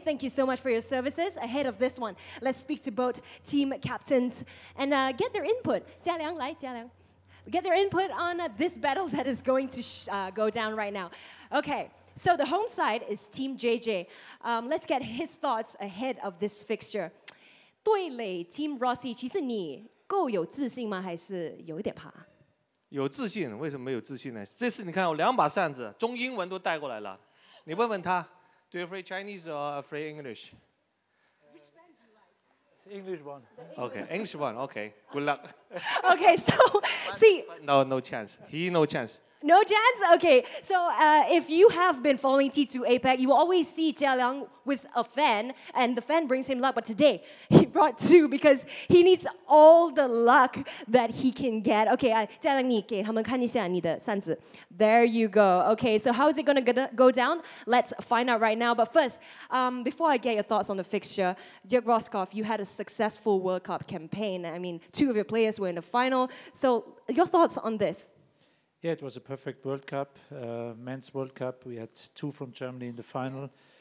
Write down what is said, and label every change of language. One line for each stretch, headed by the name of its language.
English: Thank you so much for your services ahead of this one. Let's speak to both team captains and get their input. Jialiang, lai, Jialiang. Get their input on this battle that is going to go down right now. Okay, so the home side is Team JJ. Let's get his thoughts ahead of this fixture.
Chinese: 对垒 Team Rossi， 其实你够有自信吗？还是有一点怕？有自信，为什么没有自信呢？这次你看我2把扇子，中英文都带过来了。你问问他
English: ，Do you afraid Chinese or afraid English? English one. Okay, English one. Okay, good luck. Okay, so see. No chance. No chance. No chance? Okay, so if you have been following T2 APAC, you will always see Jialiang with a fan, and the fan brings him luck. But today, he brought 2 because he needs all the luck that he can get.
Chinese: Okay, Jialiang, 你给他们看一下你的扇子.
English: There you go. Okay, so how is it going to go down? Let's find out right now. But first, before I get your thoughts on the fixture, Jörg Vroskov, you had a successful World Cup campaign. I mean, 2 of your players were in the final. So your thoughts on this? Yeah, it was a perfect World Cup, men's World Cup. We had 2 from Germany in the final.